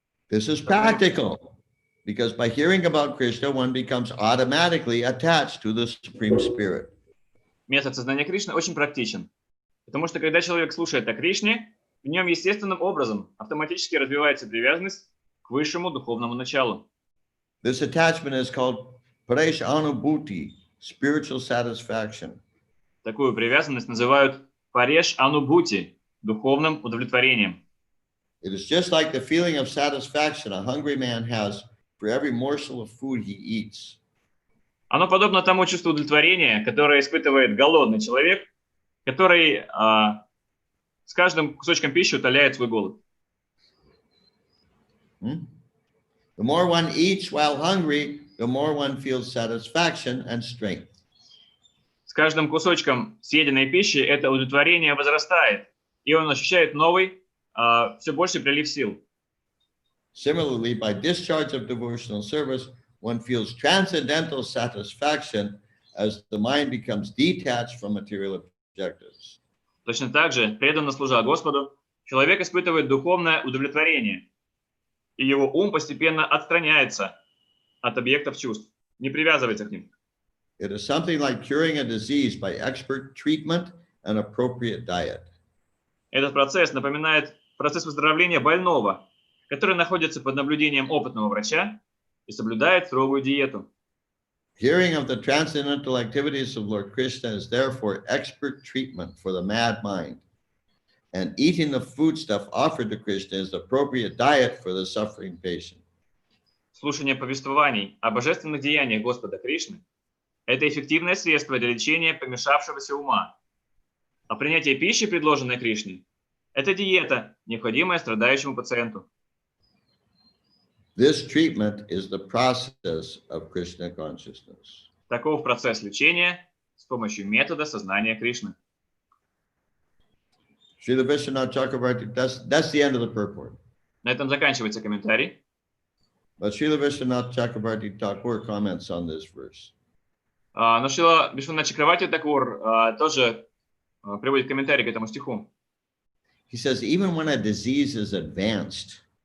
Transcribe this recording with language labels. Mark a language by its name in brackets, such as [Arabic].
[English] This is practical, because by hearing about Krishna, one becomes automatically attached to the Supreme Spirit. [Russian] Метод сознания Кришны очень практичен, потому что когда человек слушает о Кришне, в нем естественным образом автоматически развивается привязанность к высшему духовному началу. [English] This attachment is called pareshanubhuti, spiritual satisfaction. [Russian] Такую привязанность называют пареш анубхути, духовным удовлетворением. [English] It is just like the feeling of satisfaction a hungry man has for every morsel of food he eats. [Russian] Оно подобно тому чувству удовлетворения, которое испытывает голодный человек, который с каждым кусочком пищи утоляет свой голод. [English] The more one eats while hungry, the more one feels satisfaction and strength. [Russian] С каждым кусочком съеденной пищи это удовлетворение возрастает, и он ощущает новый, все больше прилив сил. [English] Similarly, by discharge of devotional service, one feels transcendental satisfaction as the mind becomes detached from material objectives. [Russian] Точно так же, преданно служа Господу, человек испытывает духовное удовлетворение, и его ум постепенно отстраняется от объектов чувств, не привязывается к ним. [English] It is something like curing a disease by expert treatment and appropriate diet. [Russian] Этот процесс напоминает процесс выздоровления больного, который находится под наблюдением опытного врача и соблюдает строгую диету. [English] Hearing of the transcendental activities of Lord Krishna is therefore expert treatment for the mad mind. And eating the foodstuff offered to Krishna is the appropriate diet for the suffering patient. [Russian] Слушание повествований о божественных деяниях Господа Кришны – это эффективное средство для лечения помешавшегося ума. А принятие пищи, предложенной Кришне, это диета, необходимая страдающему пациенту. [English] This treatment is the process of Krishna consciousness. [Russian] Таков процесс лечения с помощью метода сознания Кришны. [English] Srila Vishwanath Chakravarti, that's the end of the purport. [Russian] На этом заканчивается комментарий. [English] But Srila Vishwanath Chakravarti Thakur comments on this verse. [Russian] Но Шрила Вишванат Чакраварти Такур тоже приводит комментарий к этому стиху. [English] He says, even when a disease is advanced,